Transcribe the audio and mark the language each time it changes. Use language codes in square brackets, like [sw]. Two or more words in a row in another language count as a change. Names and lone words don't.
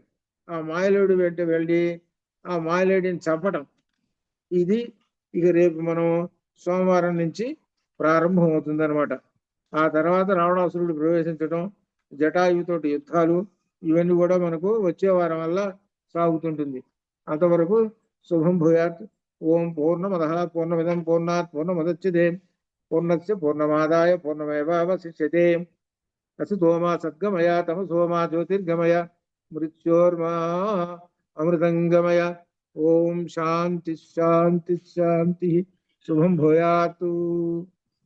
[te] ఆ మాయలేడి వెంట వెళ్ళి ఆ మాయలేడిని చంపటం, ఇది ఇక రేపు మనం సోమవారం నుంచి ప్రారంభం అవుతుందన్నమాట. ఆ తర్వాత రావణాసురుడు ప్రవేశించడం, జటాయుతోటి యుద్ధాలు, ఇవన్నీ కూడా మనకు వచ్చే వారం వల్ల సాగుతుంటుంది. [sa] అంతవరకు శుభం భూయాత్. ఓం పూర్ణమద పూర్ణమిదం పూర్ణాత్ పూర్ణముదచ్యతే పూర్ణస్య పూర్ణమాదాయ పూర్ణమేవావశిష్యతే. అసతో మా సద్గమయ తమసో మా జ్యోతిర్గమయ మృత్యోర్మా అమృతంగమయ. ఓం శాంతి శాంతి శాంతి. శుభం భూయాత్.